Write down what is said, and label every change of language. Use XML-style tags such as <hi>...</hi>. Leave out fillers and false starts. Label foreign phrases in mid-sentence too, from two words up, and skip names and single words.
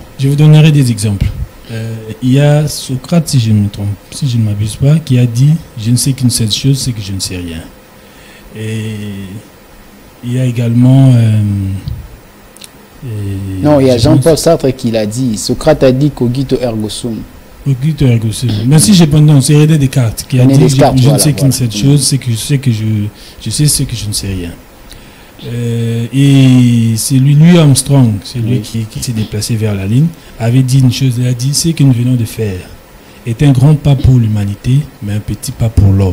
<fr>Je vous donnerai des exemples. Il y a Socrate, si je ne me trompe, si je ne m'abuse pas, qui a dit « Je ne sais qu'une seule chose, c'est que je ne sais rien ». Et il y a également... non, il y a Jean-Paul Sartre qui l'a dit. Socrate a dit</fr> <la>cogito ergo sum. Cogito ergo sum.</la> <fr>Mais si je pense, c'est René Descartes qui a dit je ne sais qu'une seule chose, c'est que je sais que je sais ce que je ne sais rien. Et c'est Louis Armstrong, c'est lui qui s'est déplacé vers la Lune, avait dit une chose, il a dit ce que nous venons de faire est un grand pas pour l'humanité, mais un petit pas pour l'homme.</fr>